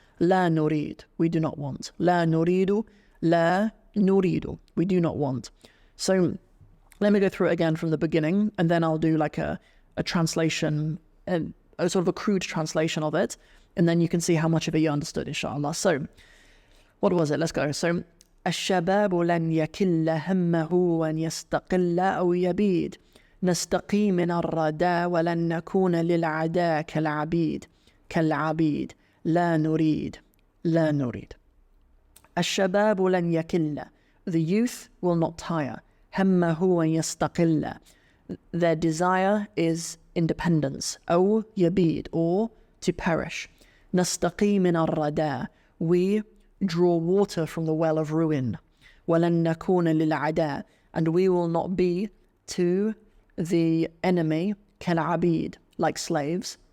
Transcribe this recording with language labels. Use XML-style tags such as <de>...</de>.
<ar>La nurid.</ar> <en>We do not want.</en> <ar>La nuridu. La nuridu.</ar> <en>We do not want. So let me go through it again from the beginning, and then I'll do like a translation, a sort of a crude translation of it, and then you can see how much of it you understood, inshallah. So what was it? Let's go.</en> <ar>So الشباب لن يكل همه وأن يستقل أو يبيد نستقي من الردى ولن نكون للعداء كالعبيد لا نريد الشباب لن يكل.</ar> <en>The youth will not tire.</en> <ar>همه وأن يستقل.</ar> <en>Their desire is independence.</en> <ar>أو يبيد,</ar> <en>or to perish.</en> <ar>نستقي من الردى.</ar> <en>We draw water from the well of ruin.</en> <ar>ولن نكون للعداء.</ar> <en>And we will not be to the enemy كالعبيد, like slaves.</en>